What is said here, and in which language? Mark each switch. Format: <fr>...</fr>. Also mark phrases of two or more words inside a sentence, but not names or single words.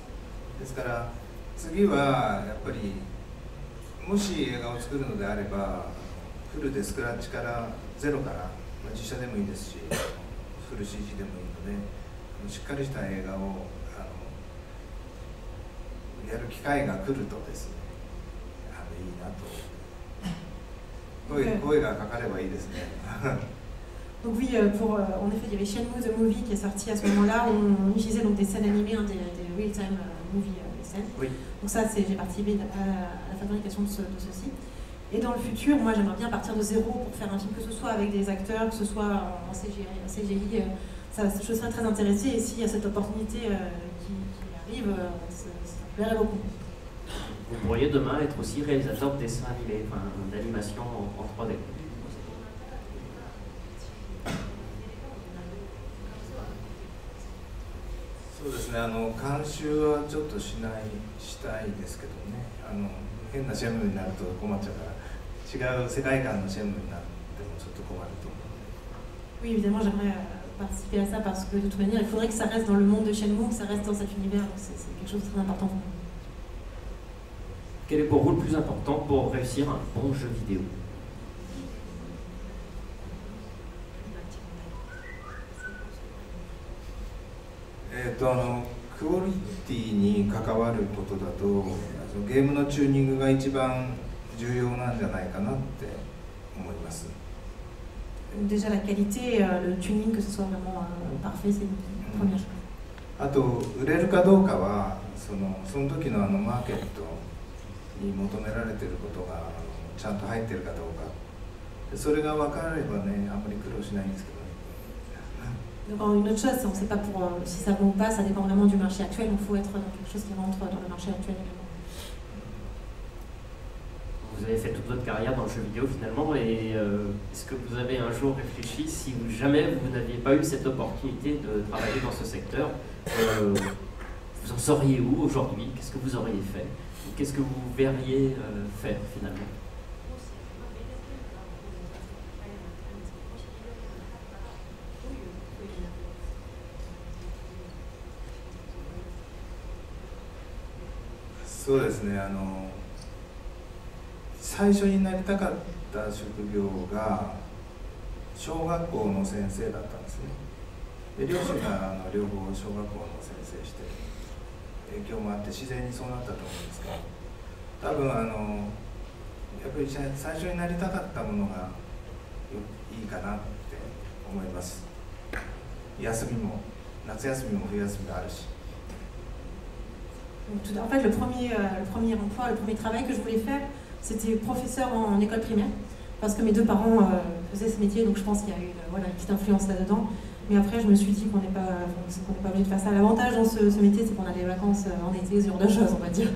<ja>ですから次はやっぱりもし映画を作るのであればフルでスクラッチからゼロから実写でもいいですしフル CG でもいいのでしっかりした映画をやる機会が来るとですねいいなと声がかかればいいですね。</ja> <fr>Donc oui, en effet, il y avait Shenmue the Movie qui est sorti à ce moment-là, où on utilisait donc des scènes animées, des</fr> <en>real-time movie</en> <fr>scènes. Oui. Donc ça, j'ai participé à la fabrication de ceci. Et dans le futur, moi j'aimerais bien partir de zéro pour faire un film, que ce soit avec des acteurs, que ce soit en CGI, je serais très intéressée, et s'il y a cette opportunité qui arrive, ça me plairait beaucoup. Vous pourriez demain être aussi réalisateur de dessins animés, d'animation en 3D.</fr> <ja>そうですね、監修はちょっとしたいですけどね、変なシェンムーになると困っちゃうから違う世界観のシェンムーになってもちょっと困ると思う。</ja> <fr>Oui, évidemment, j'aimerais participer à ça parce que de toute manière, il faudrait que ça reste dans le monde de Shenmue, que ça reste dans cet univers, donc c'est quelque chose de très important pour moi. Quel est pour vous le plus important pour réussir un bon jeu vidéo?</fr> <ja>クオリティに関わることだとゲームのチューニングが一番重要なんじゃないかなって思います。</ja> <fr>déjà la qualité, le tuning, que ce soit vraiment parfait, c'est une première chose.</fr> <ja>あと売れるかどうかはその時のマーケットに求められていることがちゃんと入っているかどうか、それが分かればね、あんまり苦労しないんですけどね。</ja> <fr>Donc une autre chose, on ne sait pas si ça va ou pas, ça dépend vraiment du marché actuel, il faut être dans quelque chose qui rentre dans le marché actuel également. Vous avez fait toute votre carrière dans le jeu vidéo finalement, et est-ce que vous avez un jour réfléchi, si jamais vous n'aviez pas eu cette opportunité de travailler dans ce secteur, vous en seriez où aujourd'hui? Qu'est-ce que vous auriez fait? Qu'est-ce que vous verriez faire finalement?</fr> <ja>そうですね、最初になりたかった職業が小学校の先生だったんですね。で両親が両方小学校の先生して影響もあって自然にそうなったと思うんですけど、多分やっぱり最初になりたかったものがいいかなって思います。休みも夏休みも冬休みがあるし。</ja> <fr>En fait, le premier emploi, le premier travail que je voulais faire, c'était professeur en école primaire, parce que mes deux parents faisaient ce métier, donc je pense qu'il y a eu une petite influence là-dedans. Mais après, je me suis dit qu'on n'est pas obligé de faire ça. L'avantage dans ce métier, c'est qu'on a des vacances en été, ce genre de choses, on va dire.</fr>